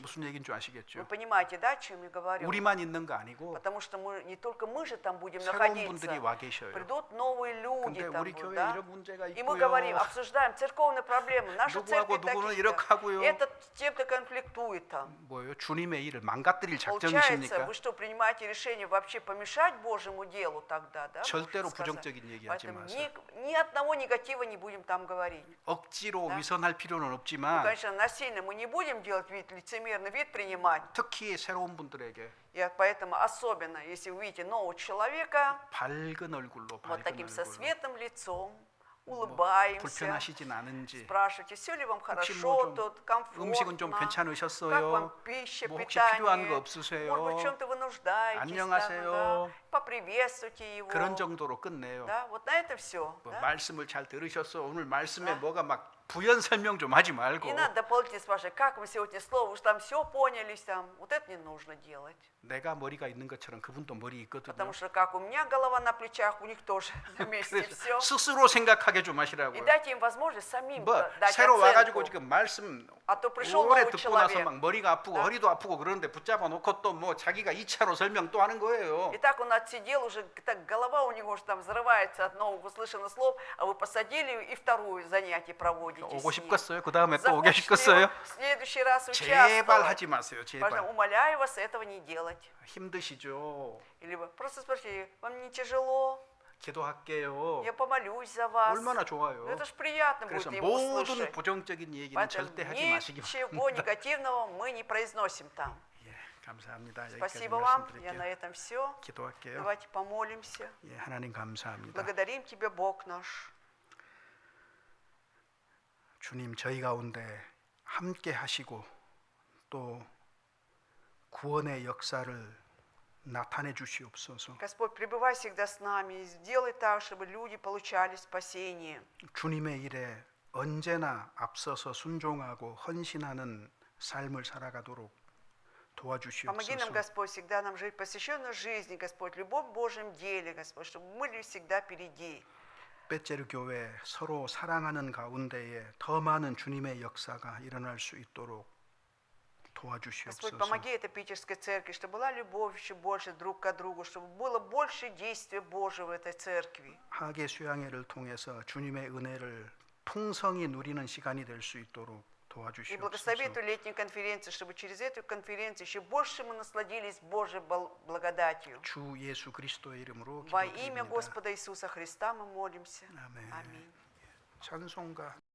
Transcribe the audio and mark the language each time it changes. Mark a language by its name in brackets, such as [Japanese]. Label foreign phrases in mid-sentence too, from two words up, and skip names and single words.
[Korean] 무슨 얘기인 줄 [Russian] Вы [Korean] 아시겠죠? [Russian] понимаете, да, о чем я говорю? [Korean] 우리만 있는 거 아니고 [Russian] Потому что мы не только мы же там будем [Korean] 새로운 분들이 [Russian] находиться, [Korean] 와 계셔요. [Russian] придут новые люди [Korean] 근데 [Russian] там [Korean] 우리 [Russian] будут, [Korean] 교회 [Russian] да? [Korean] 이런 문제가 [Russian] И мы говорим, [Korean] 있고요. [Russian] обсуждаем церковные проблемы. Наша [Korean] 누구하고 [Russian] церковь [Korean] 누구는 [Russian] такие-то. [Korean] 이렇게 하고요. [Russian] Этот с тем-то конфликтует там. [Korean] 뭐예요? 주님의 일을 망가뜨릴 [Russian] Получается, [Korean] 작정이십니까? [Russian] вы что, принимаете решение вообще помешать Божьему делу тогда, да? [Korean] 절대로 [Russian] можно сказать? [Korean] 부정적인 얘기하지 [Russian] Поэтому [Korean] 마세요. [Russian] ни одного негатива не будем там говорить. [Korean] 억지로 [Russian] Да. [Korean] 위선할 필요는 [Russian] Ну, [Korean] 없지만 [Russian] конечно, насильно мы не будем делать вид, лицемерный вид принимать. [Korean] 특히 새로운 분들에게 [Russian] И поэтому особенно, если вы видите нового человека, [Korean] 밝은 얼굴로 [Russian] вот [Korean] 밝은 [Russian] таким со [Korean] 얼굴로 [Russian] светлым лицом, улыбаемся, [Korean] 불편하시진 않은지 [Russian] спрашивайте, все ли вам [Korean] 혹시 [Russian] хорошо, [Korean] 뭐 좀 [Russian] тут комфортно, [Korean] 음식은 좀 [Russian] как вам [Korean] 괜찮으셨어요? [Russian] пища, [Korean] 뭐 혹시 필요한 거 [Russian] питание, [Korean] 없으세요? [Russian] может быть, в чем-то вы нуждаетесь, [Korean] 안녕하세요. [Russian] да, поприветствуйте его. [Korean] 그런 정도로 끝내요. [Russian] Да, вот на это все. [Korean] 뭐 [Russian] Да? [Korean] 말씀을 잘 들으셨어. 오늘 말씀에 [Russian] Да. [Korean] 뭐가 막 부연 설명 좀 하지 말고 [Russian] Не надо дополнительно спрашивать, как вы сегодня слово, уж там все поняли, там. Вот это не нужно делать. [Korean] 내가 머리가 있는 것처럼 그분도 머리 있거든요. [Russian] Потому что как у меня голова на плечах, у них тоже на месте все. [Korean] 그래서 스스로 생각하게 좀 [Russian] И [Korean] 하시라고요. [Russian] дайте им возможность самим [Korean] 뭐 [Russian] дать [Korean] 새로 와가지고 [Russian] оценку. [Korean] 지금 말씀 [Russian] А то пришел [Korean] 오래 [Russian] новый [Korean] 듣고 나서 [Russian] человек. [Korean] 막 머리가 아프고 [Russian] Да. [Korean] 허리도 아프고 그러는데 붙잡아 놓고 또 뭐 자기가 2차로 설명 또 하는 거예요. [Russian] И так он отсидел, уже так голова у него уже там взрывается от новых услышанных слов, а вы посадили и второе занятие проводите [Korean] 오고 [Russian] с ним. [Korean] 싶겠어요? 그 다음에 또 오게 [Russian] Захочете [Korean] 싶겠어요? [Russian] в следующий раз [Korean] 제발 [Russian] участвовать. [Korean] 하지 마세요. [Russian] Пожалуйста, [Korean] 제발. [Russian] умоляю вас этого не делать. [Korean] 힘드시죠? [Russian] Или вы просто спросите, вам не тяжело? [Korean] 기도할게요. [Russian] Я помолюсь за вас. [Korean] 얼마나 [Russian] Ну, [Korean] 좋아요. [Russian] это ж приятно будет [Korean] 그래서 [Russian] ему [Korean] 모든 [Russian] услышать. [Korean] 부정적인 얘기는 [Russian] Поэтому [Korean] 절대 하지 마시기 [Russian] ничего [Korean] 바랍니다. [Russian] негативного мы не произносим там. [Korean] 예, 감사합니다. 여기까지 [Russian] Спасибо вам. Я [Korean] 말씀드릴게요. [Russian] на этом все. [Korean] 기도할게요. [Russian] Давайте помолимся. [Korean] 예, 하나님 감사합니다. [Russian] Благодарим Тебя, Бог наш. [Korean] 주님 저희 가운데 함께 하시고 또 구원의 역사를 나타내 주시옵소서. [Russian] Господь, пребывай всегда с нами и сделай так, чтобы люди получали спасение. [Korean] 주님의 일에 언제나 앞서서 순종하고 헌신하는 삶을 살아가도록 [Russian] Помоги нам, [Korean] 도와주시옵소서. [Russian] Господь, всегда нам жить посвященной жизни, Господь, в любом Божьем деле, Господь, чтобы мы были всегда впереди. [Korean] 빼제르 교회 서로 사랑하는 가운데에 더 많은 주님의 역사가 일어날 수 있도록 [Russian] Господь, [Korean] 도와주시옵소서. [Russian] помоги этой питерской церкви, чтобы была любовь еще больше друг к другу, чтобы было больше действия Божьего в этой церкви. [Korean] 하계 수양회를 통해서 주님의 은혜를 풍성히 누리는 시간이 될 수 있도록 [Russian] И благослови [Korean] 도와주시옵소서. [Russian] эту летнюю конференцию, чтобы через эту конференцию еще больше мы насладились Божьей благодатью. [Korean] 주 예수 그리스도의 이름으로 [Russian] Во имя [Korean] 기도드립니다. [Russian] Господа Иисуса Христа мы молимся. [Korean] 아멘. [Russian] Аминь. [Korean] 찬송가